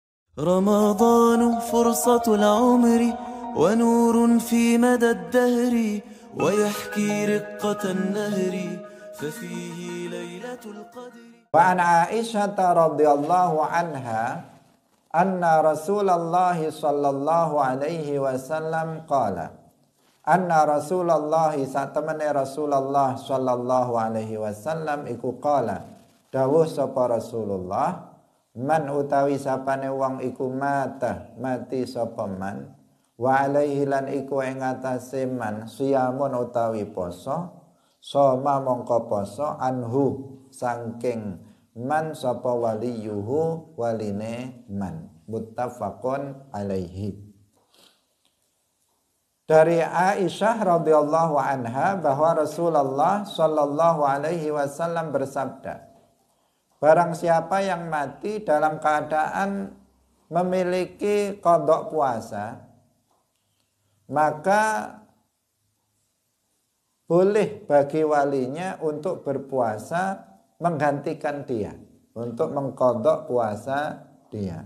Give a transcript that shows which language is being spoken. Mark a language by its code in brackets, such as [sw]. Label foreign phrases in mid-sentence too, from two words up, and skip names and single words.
[ar] رمضان فرصة العمر ونور في مدى الدهر ويحكي رقة النهر ففيه ليلة القدر. وعن عائشة رضي الله عنها أن رسول الله صلى الله عليه وسلم قال أن رسول الله [jv] satemene [ar] رسول الله صلى الله عليه وسلم [jv] iku qala dawuh sapa Rasulullah man utawi sapane wong iku mati sapa man [ar] وعليه [jv] lan iku ing atase man siyamun utawi poso soma mongko poso anhu saking man sapa waliyuhu waline man [ar] متفق عليه. [id] Dari Aisyah [ar] رضي الله عنها [id] bahwa Rasulullah [ar] صلى الله عليه وسلم [id] bersabda, barang siapa yang mati dalam keadaan memiliki qada puasa, maka boleh bagi walinya untuk berpuasa menggantikan dia, untuk mengqada puasa dia.